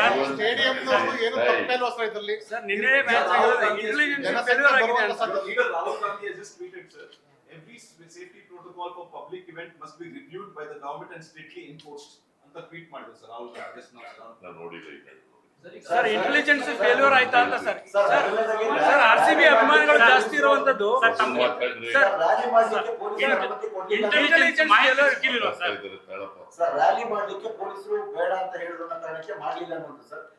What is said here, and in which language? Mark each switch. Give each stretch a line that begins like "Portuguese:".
Kannada: ಸ್ಟೇಡಿಯಂನವರು ಏನು ತಪ್ಪೇಲ್ವಾ ಸರ್ ಇದರಲ್ಲಿ? ಸರ್ ನಿನ್ನೆ ಮ್ಯಾಚ್ ಇಂಟೆಲಿಜೆನ್ಸ್ ಫೇಲ್ಯೂರ್ ಆಗಿದೆ ಅಂತ
English: Leader Rahul Gandhi has just tweeted, sir. Every safety protocol for public event must be reviewed by the government and strictly enforced.
Kannada: ಅಂತ tweet ಮಾಡಿದ್ರು sir Rahul Gandhi
English: just now, sir.
Kannada: ನಾನು ನೋಡಿಲ್ಲ ಈಗ. Sir intelligence failure ಆಯ್ತಾ ಅಂತ sir sir RCB ಅಭಿಮಾನಿಗಳು ಜಾಸ್ತಿ ಇರುವಂತದ್ದು ಮಾತಾಡ್ರಿ ಸರ್ ರ್ಯಾಲಿ ಮಾಡ್ಲಿಕ್ಕೆ ಪೊಲೀಸರು ಅನುಮತಿ ಕೊಡ್ಲಿಲ್ಲ. ಇಂಟೆಲಿಜೆನ್ಸ್ ಫೇಲ್ಯೂರ್ ಸಿಕ್ಕಿಲ್ಲ ಸರ್ ತಾಳಪ್ಪ ಸರ್ ರ್ಯಾಲಿ ಮಾಡ್ಲಿಕ್ಕೆ ಪೊಲೀಸರು ಬೇಡ ಅಂತ ಹೇಳಿದ್ರು ಅನ್ನೋ ಕಾರಣಕ್ಕೆ ಮಾಡ್ಲಿಲ್ಲ ಅನ್ನೋದು ಸರ್.